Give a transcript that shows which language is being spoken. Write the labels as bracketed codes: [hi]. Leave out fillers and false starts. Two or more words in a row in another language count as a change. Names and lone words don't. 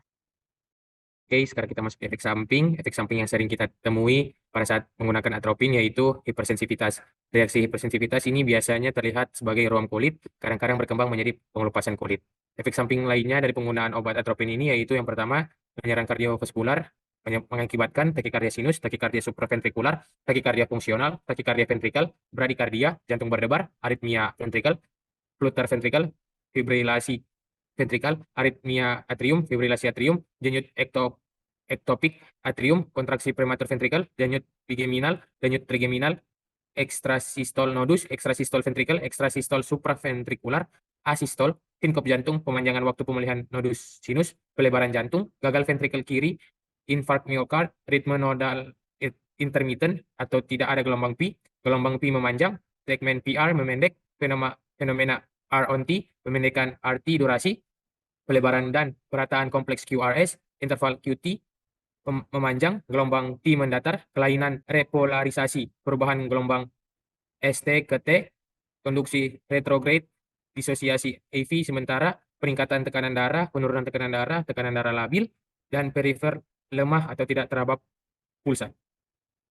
[id] Oke, sekarang kita masuk ke efek samping. Efek samping yang sering kita temui pada saat menggunakan atropin yaitu hipersensitivitas. Reaksi hipersensitivitas ini biasanya terlihat sebagai ruam kulit, kadang-kadang berkembang menjadi pengelupasan kulit. Efek samping lainnya dari penggunaan obat atropin ini yaitu yang pertama, penyerahan kardiovaskular, mengakibatkan takikardia sinus, takikardia supraventrikular, takikardia fungsional, takikardia ventrikal, bradikardia, jantung berdebar, aritmia ventrikal, flutter ventrikal, fibrilasi ventrikal, aritmia atrium, fibrilasi atrium, denyut ektopik atrium, kontraksi prematur ventrikal, denyut bigeminal, denyut trigeminal, ekstrasistol nodus, ekstrasistol ventrikal, ekstrasistol supraventrikular, asistol, sinkop jantung, pemanjangan waktu pemulihan nodus sinus, pelebaran jantung, gagal ventrikel kiri, infark miokard, ritme nodal intermittent atau tidak ada gelombang P memanjang, segmen PR memendek, fenomena R on T, memendekkan RT durasi, pelebaran dan perataan kompleks QRS, interval QT memanjang, gelombang T mendatar, kelainan repolarisasi, perubahan gelombang ST ke T, konduksi retrograde, disosiasi AV sementara, peningkatan tekanan darah, penurunan tekanan darah labil, dan perifer lemah atau tidak teraba pulsa.